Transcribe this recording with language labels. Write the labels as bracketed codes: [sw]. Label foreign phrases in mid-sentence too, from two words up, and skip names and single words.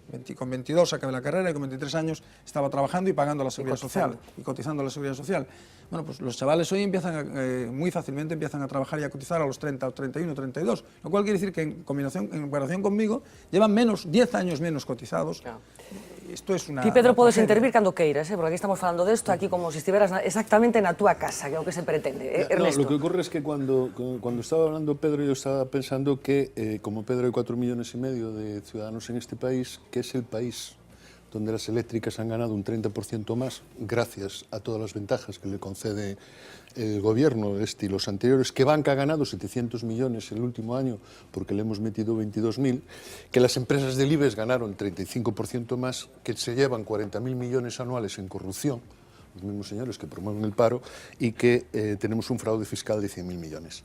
[es] Con 22 acabé la carrera y con 23 años estaba trabajando y pagando la seguridad social y cotizando a la seguridad social. Bueno, pues los chavales hoy muy fácilmente empiezan a trabajar y a cotizar a los 30, 31, 32, lo cual quiere decir que en comparación conmigo llevan 10 años menos cotizados. Claro. Isto es una... [gl] Ti, Pedro, podes intervir cando queiras, porque aquí estamos falando desto, aquí como se estiveras exactamente na túa casa, que é o que se pretende. Ernesto. [es] No, lo que ocurre es que cuando estaba hablando Pedro, yo estaba pensando que, como Pedro, hay 4,5 millones de ciudadanos en este país, que es el país donde las eléctricas han ganado un 30% más, gracias a todas las ventajas que le concede el gobierno este y los anteriores, que Banca ha ganado 700 millones el último año porque le hemos metido 22.000, que las empresas del IBEX ganaron 35% más, que se llevan 40.000 millones anuales en corrupción, los mismos señores que promueven el paro, y que tenemos un fraude fiscal de 100.000 millones.